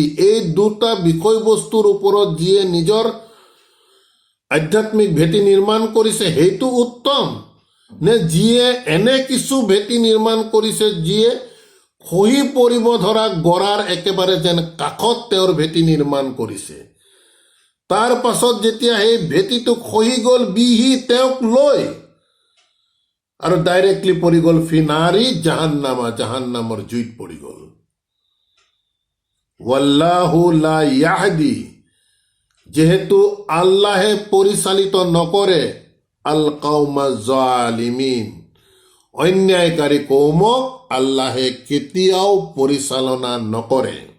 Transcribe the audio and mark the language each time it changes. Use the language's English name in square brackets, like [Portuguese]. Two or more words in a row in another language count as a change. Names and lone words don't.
[Assamese] এই দুটা বিষয়বস্তুৰ ওপৰত যিয়ে নিজৰ আধ্যাত্মিক ভেটি নিৰ্মাণ কৰিছে সেইটো উত্তম, নে যিয়ে এনে কিছু ভেটি নিৰ্মাণ কৰিছে যিয়ে খহি পৰিব ধৰা গড়াৰ একেবাৰে যেন কাষত তেওঁৰ ভেটি নিৰ্মাণ কৰিছে। তাৰ পাছত যেতিয়া সেই ভেটিটো খহি গ'ল, বিহি তেওঁক লৈ আৰু ডাইৰেক্টলি পৰি গ'ল [Arabic] في نار جهنم, [Assamese] জাহান্নামৰ জুইত পৰি গ'ল। [Arabic] والله لا يهدي, [Assamese] যেহেতু আল্লাহে পৰিচালিত নকৰে [Arabic] القوم الظالمين, [Assamese] অন্যায়কাৰী কৌমক আল্লাহে কেতিয়াও পৰিচালনা নকৰে।